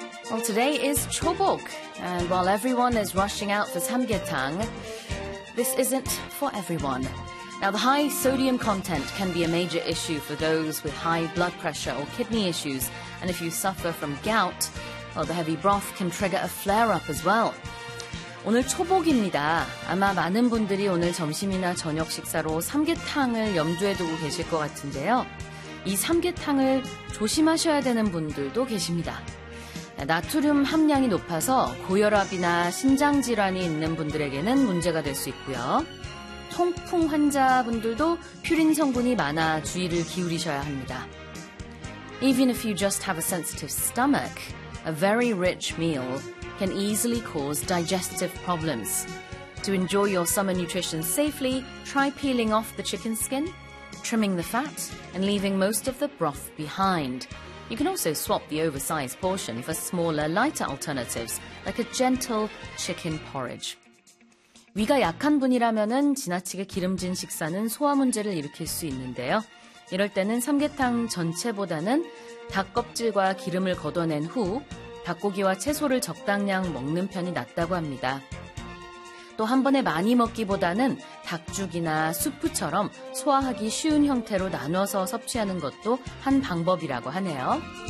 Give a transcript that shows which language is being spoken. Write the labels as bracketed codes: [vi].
[en] Well, today is Chobok, and while everyone is rushing out for samgyetang, this isn't for everyone. Now, the high sodium content can be a major issue for those with high blood pressure or kidney issues. And if you suffer from gout, well, the heavy broth can trigger a flare-up as well. [ko] 오늘 초복입니다. 아마 많은 분들이 오늘 점심이나 저녁 식사로 삼계탕을 염두에 두고 계실 것 같은데요. 이 삼계탕을 조심하셔야 되는 분들도 계십니다. 나트륨 함량이 높아서 고혈압이나 신장질환이 있는 분들에게는 문제가 될 수 있고요. 통풍 환자분들도 퓨린 성분이 많아 주의를 기울이셔야 합니다. [en] Even if you just have a sensitive stomach, a very rich meal can easily cause digestive problems. To enjoy your summer nutrition safely, try peeling off the chicken skin, trimming the fat, and leaving most of the broth behind. You can also swap the oversized portion for smaller, lighter alternatives, like a gentle chicken porridge. [ko] 위가 약한 분이라면은 지나치게 기름진 식사는 소화 문제를 일으킬 수 있는데요. 이럴 때는 삼계탕 전체보다는 닭껍질과 기름을 걷어낸 후 닭고기와 채소를 적당량 먹는 편이 낫다고 합니다. 또 한 번에 많이 먹기보다는 닭죽이나 수프처럼 소화하기 쉬운 형태로 나눠서 섭취하는 것도 한 방법이라고 하네요.